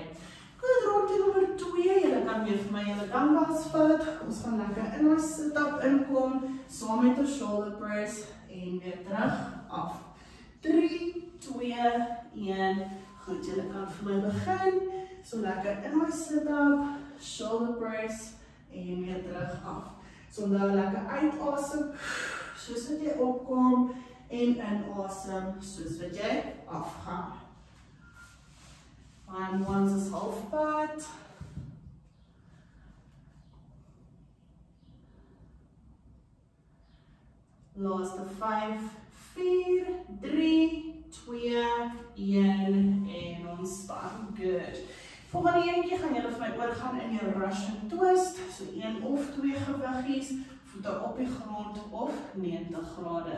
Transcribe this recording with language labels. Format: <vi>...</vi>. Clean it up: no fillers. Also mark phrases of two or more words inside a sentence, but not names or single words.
<af>Goed, rondte nommer 2. Julle kan weer vir my julle dumbbells vat. Ons gaan lekker in ons sit-up inkom, saam met ons</af> <en>shoulder press</en> <af>en weer terug af. 3, 2, 1. Goed, julle kan vir my begin. So lekker in my sit-up,</af> <en>shoulder press</en> <af>en weer terug af. So onthou lekker uitasem, soos wat jy opkom, en inasem, soos wat jy afgaan. Time ones is halfpad. Laaste 5, 4, 3, 2, 1 en ontspan. Good. Volgende enetjie gaan julle vir my oorgaan in jou</af> <en>Russian twist,</en> <af>so 1 of 2 gewiggies, voete op die grond of 90 grade.</af>